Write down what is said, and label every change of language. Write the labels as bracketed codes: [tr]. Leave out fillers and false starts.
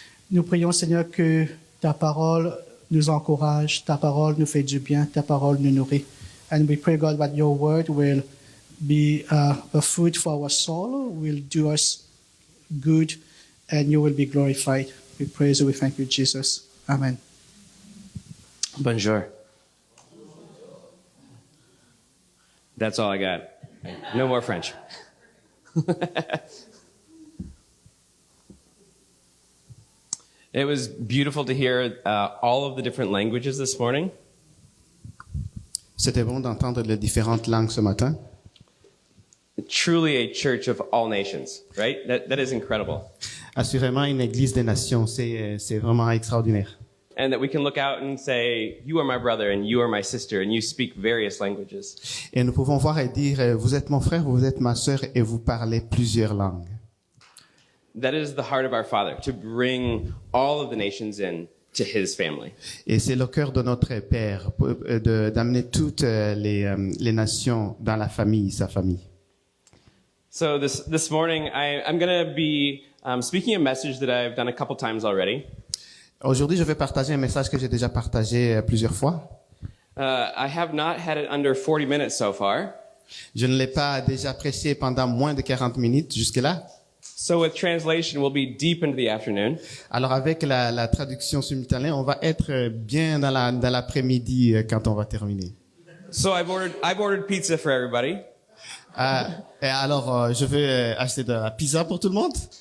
[fr] Nous prions, Seigneur, que ta parole nous encourage, ta parole nous fait du bien, ta parole nous nourrit. [en] And we pray, God, that your word will be a food for our soul, will do us good, and you will be glorified. We praise you, we thank you, Jesus. Amen. [fr] Bonjour. [en] That's all I got. No more French. It was beautiful to hear all of the different languages this morning. [fr] C'était bon d'entendre les différentes langues ce matin. [en] Truly a church of all nations, right? That is incredible. [fr] Assurément une église des nations, c'est vraiment extraordinaire. [en] And that we can look out and say, you are my brother and you are my sister and you speak various languages. [fr] Et nous pouvons voir et dire, vous êtes mon frère, vous êtes ma sœur et vous parlez plusieurs langues. [en] That is the heart of our Father, to bring all of the nations in to his family. [fr] Et c'est le cœur de notre Père, d'amener toutes les nations dans la famille, sa famille. [en] So this morning, I'm going to be speaking a message that I've done a couple times already. [fr] Aujourd'hui, je vais partager un message que j'ai déjà partagé plusieurs fois. [en] I have not had it under 40 minutes so far. [fr] Je ne l'ai pas déjà prêché pendant moins de 40 minutes jusque-là. [en] So with translation, we'll be deep into the afternoon. [fr] Alors avec la traduction simultanée, on va être bien dans l'après-midi quand on va terminer. [en] So I've ordered pizza for everybody. [fr] Et alors, je vais acheter de la pizza pour tout le monde.